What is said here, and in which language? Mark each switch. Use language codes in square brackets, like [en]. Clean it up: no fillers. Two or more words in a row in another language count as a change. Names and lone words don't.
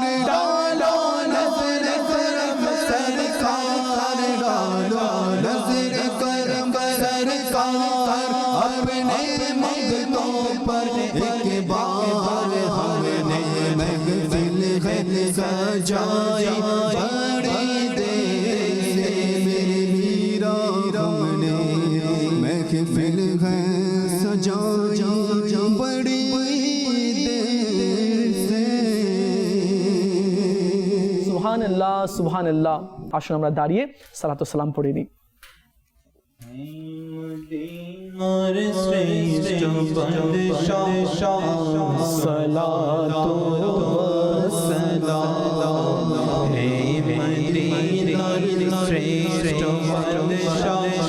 [ur] ڈالو نظر کرم سرکار ڈالو نظر کرم سرکار اپنے منگتوں پر ایک بار ہم نے محفل ہے سجائی بڑی دیر سے میرے میرا ہم نے محفل ہے سجائی بڑی دیر سے [ar] سبحان الله. [bn] আসুন আমরা দাঁড়িয়ে সালাত ও সালাম পড়ে নিই। মদিনার শ্রেষ্ঠ বাদশাহ [ar] الصلاة والسلام [bn] হে মদিনার শ্রেষ্ঠ বাদশাহ